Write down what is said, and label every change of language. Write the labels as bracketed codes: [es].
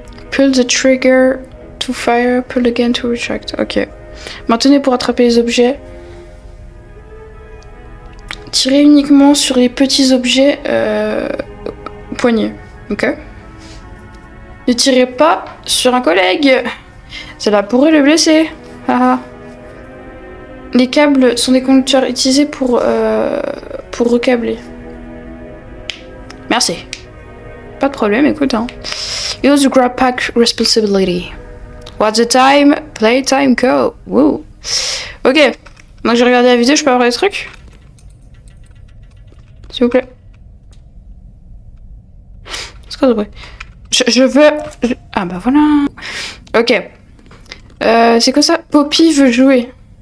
[en] Pull the trigger to fire, pull again to retract. Ok. [fr] Maintenez pour attraper les objets. Tirez uniquement sur les petits objets poignets. Ok. Ne tirez pas sur un collègue. Cela pourrait le blesser. Ah. Les câbles sont des conducteurs utilisés pour recabler. Merci. Pas de problème, écoute. Hein. [en] Use the grab pack responsibility. What's the time? Playtime go. Woo. Ok. [fr] Donc j'ai regardé la vidéo, je peux avoir des trucs? S'il vous plaît. C'est quoi ce bruit? Je veux... Ah bah voilà. Ok. C'est quoi ça? Poppy veut jouer.